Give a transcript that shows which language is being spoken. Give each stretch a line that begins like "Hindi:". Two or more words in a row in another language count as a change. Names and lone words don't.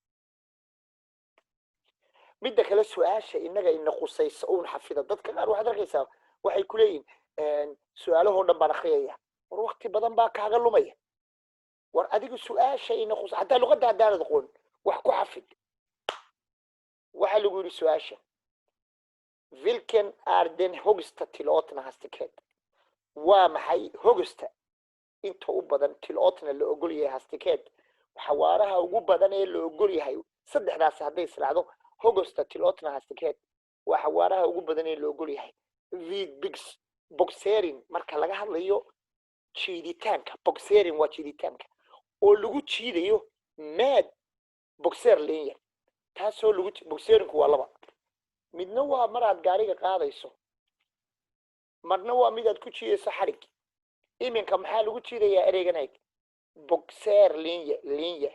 Somali: midda kale su-aasha innaga ina qusaysa uun xafida dadka qaar waxaad arkaysaa waxay ku leeyihin su-aalahoo dhan baan akhriyaya war waqti badan baa kaaga lumaya war adigu su-aasha ina qusay hataa luqadda haddaanad aqoon wax ku xafid waxaa lagu yidhi su-aasha
Swedish: vilken är den högsta tillåtna hastighet
Somali: waa maxay hogsta inta u badan tillåtna la ogol yahay hastighet xawaaraha ugu badan ee la ogol yahay saddexdaas hadday israacdo
Swedish: hogsta tillåtna hastighet
Somali: waa xawaaraha ugu badan ee la ogol yahay
Swedish: vid boxering
Somali: marka laga hadlayo jiiditaanka boxering waa jiiditaanka oo lagu jiidayo
Swedish: med boxer
Somali: leeyahay taasoo lagu boxeringku waa laba midna waa maraad gaariga qaadayso marna waa midaad ku jiidayso xarig iminka maxaa lagu jiidayaa ereygan boxer linya